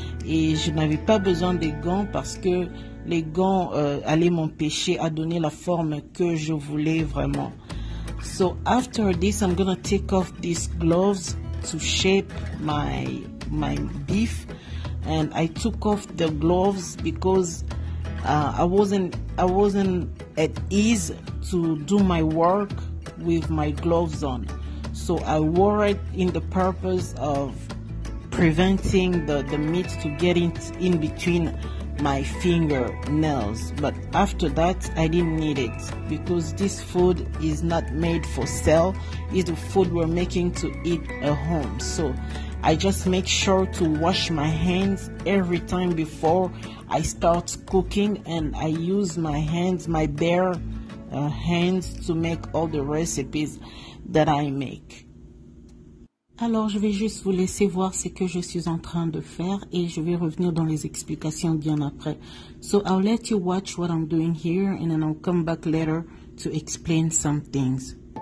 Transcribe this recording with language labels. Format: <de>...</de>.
<fr>Et je n'avais pas besoin des gants parce que les gants allaient m'empêcher à donner la forme que je voulais vraiment.</fr> <en>So after this, I'm gonna take off these gloves to shape my beef, and I took off the gloves because I wasn't at ease to do my work with my gloves on. So I wore it in the purpose of preventing the meat to get in between my fingernails. But after that, I didn't need it because this food is not made for sale. It's the food we're making to eat at home. So I just make sure to wash my hands every time before I start cooking, and I use my hands, my bare hands, to make all the recipes that I make.</en> <fr>Alors, je vais juste vous laisser voir ce que je suis en train de faire et je vais revenir dans les explications bien après.</fr> <en>So, I'll let you watch what I'm doing here and then I'll come back later to explain some things.</en>